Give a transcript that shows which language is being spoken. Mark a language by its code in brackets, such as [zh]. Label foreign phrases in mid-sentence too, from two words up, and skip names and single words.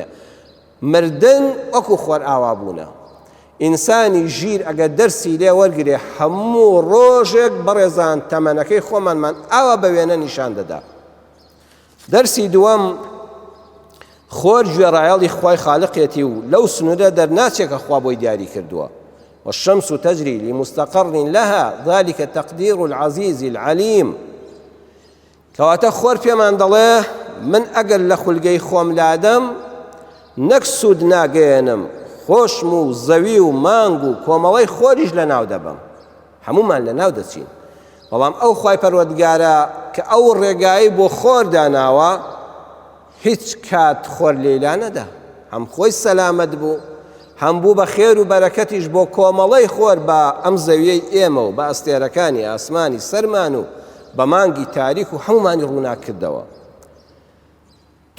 [ckb] مردن وەکو خۆر ئاوا بوونە. ئینسانی ژیر ئەگەر دەرسی لێ وەرگێ هەموو ڕۆژێک بەڕێزان تەمەنەکەی خۆمانمان ئاوا بە وێنە نیشان دەدا. دەرسی دووەم، خۆر گوێڕایەڵی خوای خالقێتی و لەو سنوورە دەرناچێکە خوا بۆی دیاری کردووە. [ar] والشمس تجري لمستقر لها ذلك تقدير العزيز العليم. [ckb] کەواتە خۆر پێمان دەڵێ من ئەگەر لە خولگەی خۆم لادەم نەک سوود ناگەێنم، خۆشم و زەوی و مانگ و کۆمەڵەی خۆریش لە ناو دەبم، هەمومان لە ناو دەچین. بەڵام ئەو خوای پەروەردگارە کە ئەو ڕێگایی بۆ خۆر داناوە هیچ کات خۆر لێلا نەدا، هەم خۆی سەلامەت بوو، هەم بوو بە خێر و بەرەکەتیش بۆ کۆمەڵەی خۆر بە ئەم زەویەی ئێمە و بە ئەستێرەکانی ئاسمانی سەرمان و بە مانگی تاریک و هەمومانی ڕووناک کردەوە.